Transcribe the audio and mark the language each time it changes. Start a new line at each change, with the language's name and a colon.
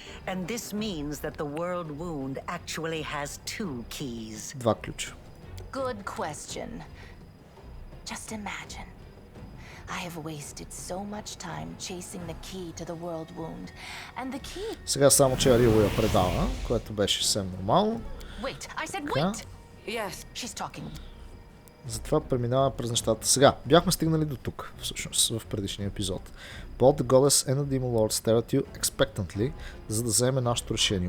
English: And this means that the world wound actually has two keys.
Bulgarian: Два ключа.
English: Good question. Just imagine. I have wasted so much time chasing the key to the world wound. And the key...
Bulgarian: Сега само, че Арил я предава, което беше съвсем нормално.
English: Wait, I said wait. Yes, she's talking.
Bulgarian: Затова преминаваме през нещата. Сега, бяхме стигнали до тук, всъщност, в предишния епизод.
English: Both the goddess and the demon lord stare at you expectantly,
Bulgarian: за да вземе нашето решение.